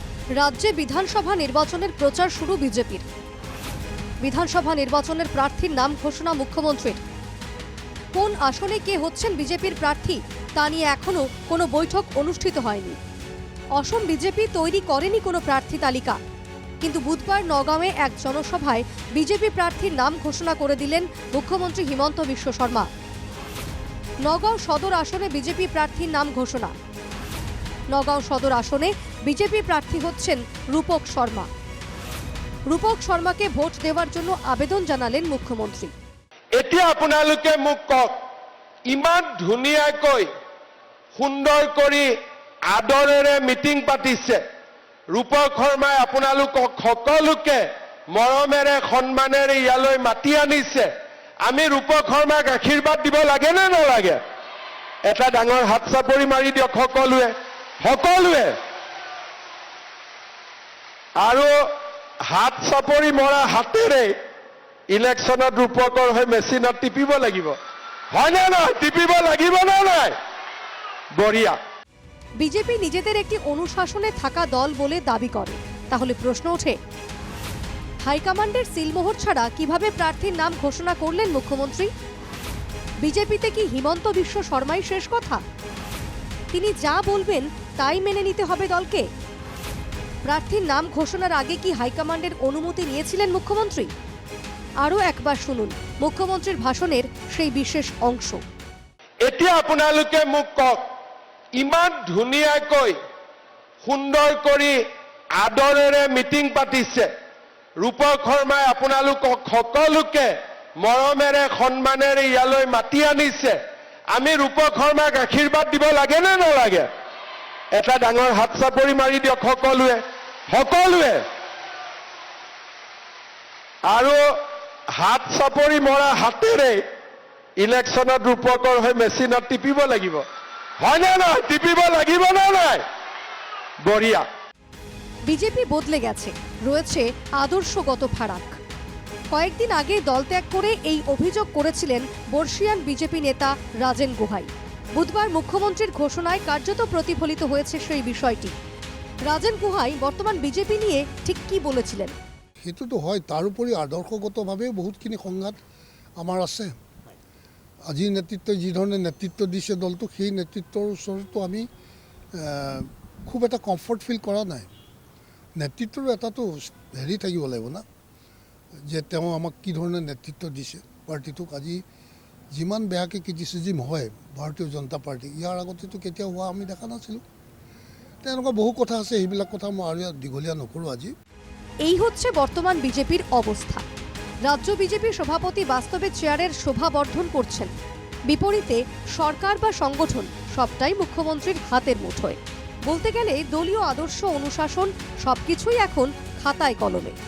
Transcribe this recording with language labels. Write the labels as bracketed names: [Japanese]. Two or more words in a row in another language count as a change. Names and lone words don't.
[Bangla] রাজ্যে বিধানসভা নির্বাচনের প্রচার শুরু বিজেপির। বিধানসভা নির্বাচনের প্রার্থীর নাম ঘোষণা মুখ্যমন্ত্রীর। কোন আসনে কে হচ্ছেন বিজেপির প্রার্থী তা নিয়ে এখনো কোনো বৈঠক অনুষ্ঠিত হয়নি। অসম বিজেপি তৈরি করেনি কোনো প্রার্থী তালিকা, কিন্তু বুধবার নগাঁওয়ে এক জনসভায় বিজেপি প্রার্থীর নাম ঘোষণা করে দিলেন মুখ্যমন্ত্রী হিমন্ত বিশ্ব শর্মা। নগাঁও সদর আসনে বিজেপি প্রার্থীর নাম ঘোষণা। নগাঁও সদর আসনে বিজেপি প্রার্থী হচ্ছেন রূপক শর্মা। রূপক শর্মাকে ভোট দেওয়ার জন্য আবেদন জানালেন মুখ্যমন্ত্রী। [Assamese] এতিয়া আপোনালোকে মোক কওক, ইমান ধুনীয়াকৈ সুন্দৰ কৰি আদৰেৰে মিটিং পাতিছে, ৰূপক শৰ্মাই আপোনালোকক সকলোকে মৰমেৰে সন্মানেৰে ইয়ালৈ মাতি আনিছে। আমি ৰূপক শৰ্মাক আশীৰ্বাদ দিব লাগে নে নালাগে? এটা ডাঙৰ হাত চাপৰি মাৰি দিয়ক সকলোৱে সকলোৱে। আৰু হাত চাপৰি মৰা হাতেৰে ইলেকশনত ৰূপকৰ হৈ মেচিনত টিপিব লাগিব, হয় না নহয়? টিপিব লাগিব না নাই? বঢ়িয়া। [Bangla] বিজেপি নিজেদের একটি অনুশাসনে থাকা দল বলে দাবি করে। তাহলে প্রশ্ন ওঠে, হাইকমান্ডের সিলমোহর ছাড়া কিভাবে প্রার্থীর নাম ঘোষণা করলেন মুখ্যমন্ত্রী? বিজেপিতে কি হিমন্ত বিশ্ব শর্মাই শেষ কথা? তিনি যা বলবেন তাই মেনে নিতে হবে দলকে? প্রার্থীর নাম ঘোষণার আগে কি হাইকমান্ডের অনুমতি নিয়েছিলেন মুখ্যমন্ত্রী? আরও একবার শুনুন মুখ্যমন্ত্রীর ভাষণের সেই বিশেষ অংশ। [Assamese] এতিয়া আপোনালোকে মোক কওক, ইমান ধুনীয়াকৈ সুন্দৰ কৰি আদৰেৰে মিটিং পাতিছে, ৰূপক শৰ্মাই আপোনালোকক সকলোকে মৰমেৰে সন্মানেৰে ইয়ালৈ মাতি আনিছে। আমি ৰূপক শৰ্মাক আশীৰ্বাদ দিব লাগে নে নালাগে? এটা ডাঙৰ হাত চাপৰি মাৰি দিয়ক সকলোৱে সকলোৱে। আৰু হাত চাপৰি মৰা হাতেৰে ইলেকশনত ৰূপকৰ হৈ মেচিনত টিপিব লাগিব, হয় না নহয়? টিপিব লাগিব না নাই? বঢ়িয়া। [Bangla] বিজেপি বদলে গেছে, রয়েছে আদর্শগত ফারাক। কয়েকদিন আগে দলত্যাগ করে এই অভিযোগ করেছিলেন বর্ষিয়ান বিজেপি নেতা রাজেন গুহাই। বুধবার মুখ্যমন্ত্রীর ঘোষণায় কার্যত প্রতিফলিত হয়েছে সেই বিষয়টি। রাজেন গুহাই বর্তমান বিজেপি নিয়ে ঠিক কি বলেছিলেন? [Assamese] সেইটোতো হয়, তাৰ উপৰি আদৰ্শগতভাৱেও বহুতখিনি সংঘাত আমাৰ আছে। আজিৰ নেতৃত্বই যি ধৰণে নেতৃত্ব দিছে দলটোক, সেই নেতৃত্বৰ ওচৰতো আমি খুব এটা [English] comfort feel [Assamese] কৰা নাই। নেতৃত্বৰ এটাতো হেৰি থাকিব লাগিব না, যে তেওঁ আমাক কি ধৰণে নেতৃত্ব দিছে পাৰ্টিটোক। আজি যিমান বেয়াকৈ ক্ৰিটিচিজিম হয় ভাৰতীয় জনতা পাৰ্টি, ইয়াৰ আগতেতো কেতিয়াও হোৱা আমি দেখা নাছিলোঁ। তেনেকুৱা বহু কথা আছে, সেইবিলাক কথা মই আৰু দীঘলীয়া নকৰোঁ আজি। [Bangla] এই হচ্ছে বর্তমান বিজেপির অবস্থা। রাজ্য বিজেপি সভাপতি বাস্তবে চেয়ারের শোভা বর্ধন করছেন, বিপরীতে সরকার বা সংগঠন সবটাই মুখ্যমন্ত্রীর হাতের মুঠোয়। বলতে গেলে দলীয় আদর্শ, অনুশাসন সবকিছুই এখন খাতায় কলমে।